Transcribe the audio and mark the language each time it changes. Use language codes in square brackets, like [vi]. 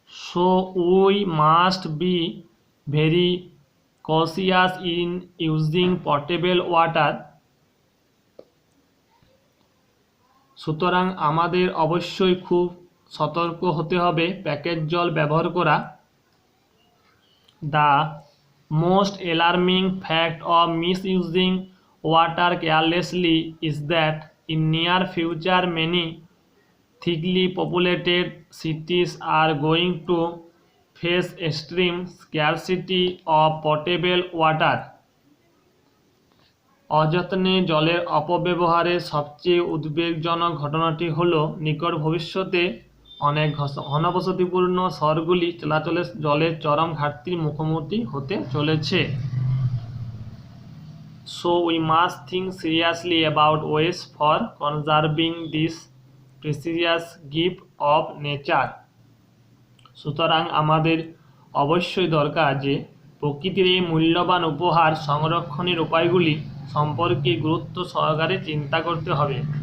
[en] So we must be very cautious in using potable water. [bn] সুতরাং আমাদের অবশ্যই খুব সতর্ক হতে হবে প্যাকেট জল ব্যবহার করা। [en] The most alarming fact of misusing water carelessly is that in near future many thickly populated cities are going to face extreme scarcity of potable water. [bn] অযত্নে জলের অপব্যবহারের সবচেয়ে উদ্বেগজনক ঘটনাটি হল নিকট ভবিষ্যতে অনেক ঘনবসতিপূর্ণ শহরগুলি চলাচলে জলের চরম ঘাটতির মুখোমুখি হতে চলেছে। [en] So we must think seriously about ways for conserving this precious gift of nature. [bn] সুতরাং আমাদের অবশ্যই দরকার যে প্রকৃতির এই মূল্যবান উপহার সংরক্ষণের উপায়গুলি সম্পর্কে গুরুত্ব সহকারে চিন্তা করতে হবে।